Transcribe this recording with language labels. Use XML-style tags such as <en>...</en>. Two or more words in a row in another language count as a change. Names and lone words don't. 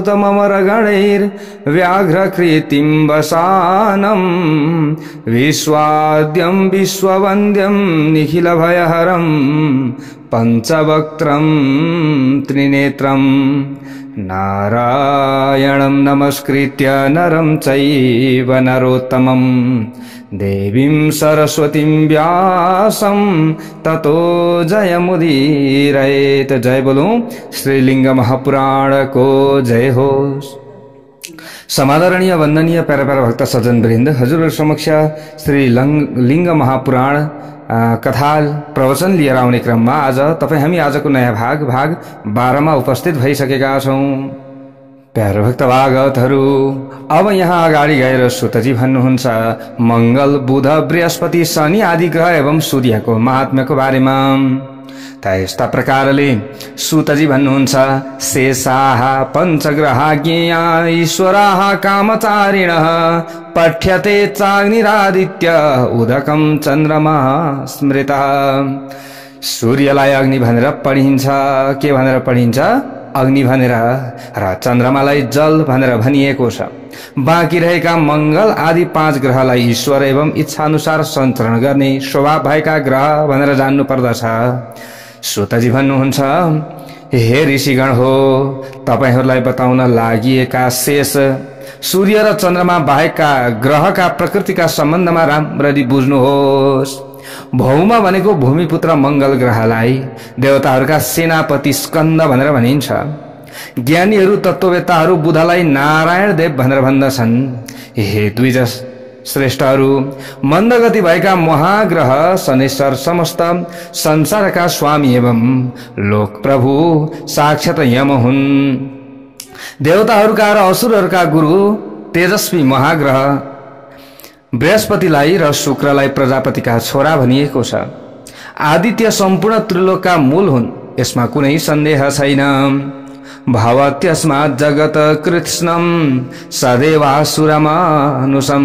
<sa>स्तुतममरगणैर्व्याघ्रकृतिं वसानं विश्वाद्यं विश्ववन्द्यं निखिलभयहरं पञ्चवक्त्रं त्रिनेत्रं नारायणं नमस्कृत्य नरं चैव नरोत्तमं देवीं सरस्वतीं व्यासं ततो जयमुदीरयेत।</sa> <hi>जय बोलो श्रीलिंग महापुराण को जय हो।</hi> <ne>समादरणीय वंदनीय प्यारा प्यारा भक्त सज्जन वृन्द, हजुरहरु समक्ष श्री लिंग महापुराण कथा प्रवचन लिएर आउने क्रममा आज हामी आजको नयाँ भाग 12 मा उपस्थित भइसकेका छौं। प्यारो भक्त भागवतहरु, अब यहाँ अगाडि गएर सुतजी भन्नुहुन्छ मंगल, बुध, बृहस्पति, शनि आदि ग्रह एवं सूर्यको महात्म्यको बारेमा। यस्ता प्रकारले सुतजी भन्नुहुन्छ</ne> <sa>शेषाः पञ्चग्रहा ज्ञेया ईश्वराः कामचारिणः पठ्यते चाग्निरादित्य उदकं चन्द्रमा स्मृतः।</sa> <ne>सूर्यलाई अग्नि भनेर पढिन्छ। के भनेर पढिन्छ? अग्नि भनेर। र चन्द्रमालाई जल भनेर भनिएको छ। बाँकी रहेका मंगल आदि 5 ग्रहलाई ईश्वर एवं इच्छानुसार सञ्चालन गर्ने स्वभाव भएका ग्रह भनेर जान्नु पर्दछ। सुतजी भन्नुहुन्छ, हे ऋषिगण हो, तपाईहरूलाई बताउन लागिएका शेष सूर्य र चन्द्रमा बाहेकका ग्रहका प्रकृतिका सम्बन्धमा राम्ररी बुझ्नुहोस्। भौम भनेको भूमिपुत्र मंगल ग्रहलाई देवताहरूका सेनापति स्कन्द भनेर भनिन्छ। ज्ञानीहरू तत्त्ववेत्ताहरू बुधलाई नारायण देव भनेर भन्दछन्। हे द्विज श्रेष्ठहरू, मन्दगति भएका महाग्रह शनेश्वर समस्त संसारका स्वामी एवं लोक प्रभु साक्षात यम हुन्। देवताहरूका र असुरहरूका गुरु तेजस्वी महाग्रह बृहस्पतिलाई र शुक्रलाई प्रजापतिका छोरा भनिएको छ। आदित्य सम्पूर्ण त्रिलोकका मूल हुन्, यसमा कुनै सन्देह छैन।</ne> <sa>भवत्यस्मात् जगत कृत्स्नं सदैवासुरमानुषम्।</sa>